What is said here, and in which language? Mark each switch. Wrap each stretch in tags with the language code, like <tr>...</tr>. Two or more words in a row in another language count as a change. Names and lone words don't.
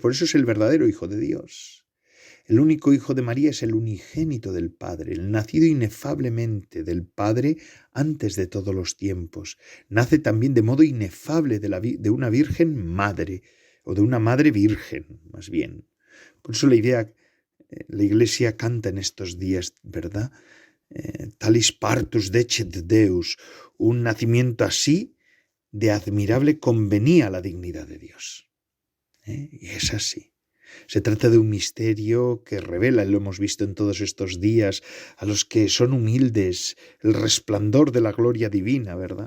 <es>Por eso es el verdadero Hijo de Dios. El único Hijo de María es el unigénito del Padre, el nacido inefablemente del Padre antes de todos los tiempos. Nace también de modo inefable de una Virgen Madre, o de una Madre Virgen, más bien. Por eso la Iglesia canta en estos días, ¿verdad?</es> <la>Talis partus decet Deus,</la> <es>un nacimiento así de admirable convenía a la dignidad de Dios. Y es así. Se trata de un misterio que revela, y lo hemos visto en todos estos días, a los que son humildes, el resplandor de la gloria divina, ¿verdad?</es>